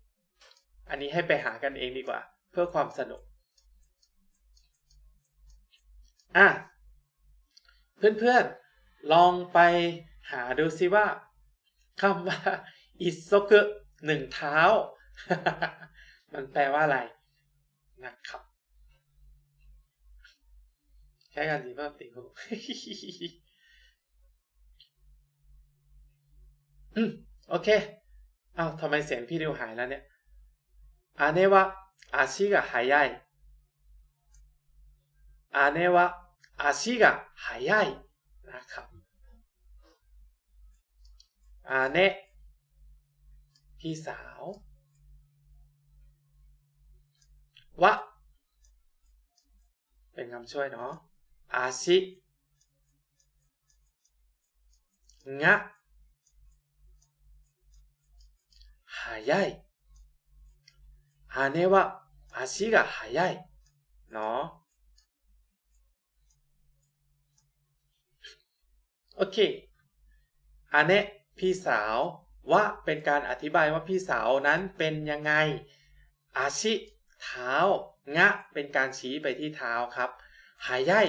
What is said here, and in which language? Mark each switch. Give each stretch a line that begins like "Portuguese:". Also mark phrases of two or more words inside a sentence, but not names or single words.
Thai: อันนี้ให้ไปหากันเองดีกว่าเพื่อความสนุกอ่ะเพื่อนๆลองไปหาดูซิว่าคำว่าอิโซกุหนึ่งเท้า มันแปลว่าอะไรนะครับ แค่การสีภาพติดหู โอเคอ้าวทำไมเสียงพี่ดิวหายแล้วเนี่ย
Japanese: 姉は足が速い姉は足が速い
Thai: นะครับ 姉พี่สาววะเป็นคำช่วยเนาะอาชิ
Japanese: งะ速い姉は足が速い
Thai: เนาะโอเคอาเนะพี่ สาวว่าเป็นการอธิบายว่าพี่สาวนั้นเป็นยังไงอาชิเท้างะเป็นการชี้ไปที่เท้าครับหายาย